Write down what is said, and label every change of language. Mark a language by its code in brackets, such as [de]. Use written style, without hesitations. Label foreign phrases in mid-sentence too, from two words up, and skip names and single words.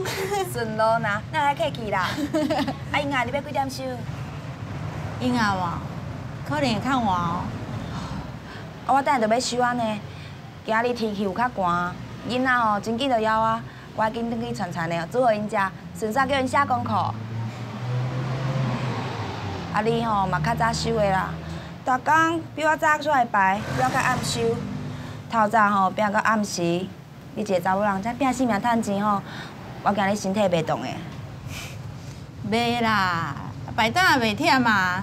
[nan] 顺路呐，哪还客气啦？啊，英啊，你要几点收？英啊，可能会较晚哦。啊，我等下就要收啊呢。今日天气有较寒，囡仔吼真紧就枵啊。我要紧转去串串的，煮互因食，顺便叫因写功课。啊，你吼嘛较早收的啦，逐工比我早出来排，比我较暗收。透早吼拼到暗时。你一个查某人，才拼性命趁钱吼，我惊你身体袂动的。袂啦，排档也袂忝嘛。